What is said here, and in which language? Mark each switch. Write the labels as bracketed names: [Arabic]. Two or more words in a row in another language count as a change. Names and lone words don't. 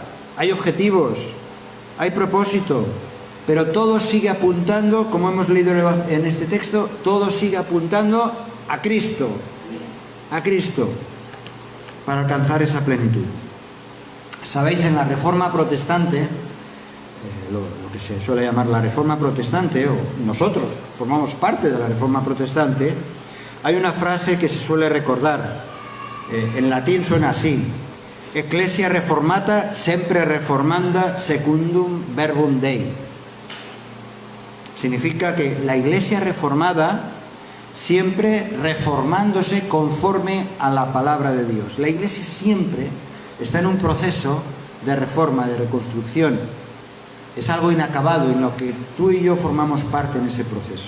[Spanish] Hay objetivos, hay propósito, pero todo sigue apuntando, como hemos leído en este texto, todo sigue apuntando a Cristo, para alcanzar esa plenitud. Sabéis, en la Reforma Protestante, lo que se suele llamar la Reforma Protestante, o nosotros formamos parte de la Reforma Protestante, hay una frase que se suele recordar. En latín suena así: [Latin] Ecclesia reformata sempre reformanda secundum verbum Dei. [Spanish] Significa que la Iglesia reformada siempre reformándose conforme a la palabra de Dios. La Iglesia siempre está en un proceso de reforma, de reconstrucción. Es algo inacabado en lo que tú y yo formamos parte en ese proceso.